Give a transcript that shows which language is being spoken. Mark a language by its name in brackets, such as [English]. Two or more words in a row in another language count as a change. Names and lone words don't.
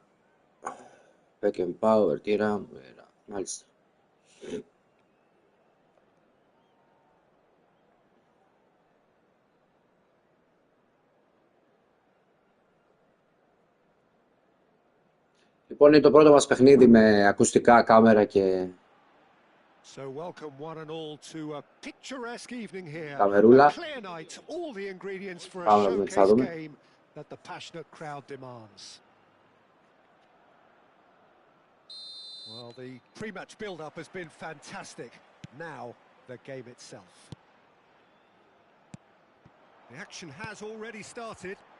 [Greek] Beckenbauer, Τίρα. Μάλιστα. Λοιπόν, είναι το πρώτο μας παιχνίδι με ακουστικά, κάμερα και [English] So welcome one and all to a picturesque evening here. [Greek] Καμερούλα. [English] A clear night, all the ingredients for a [Greek] Πάμε να δούμε τι θα [English] showcase [Greek] δούμε. [English] game that the passionate crowd demands. Well, the pre-match build-up has been fantastic. Now, the game itself. The action has already started.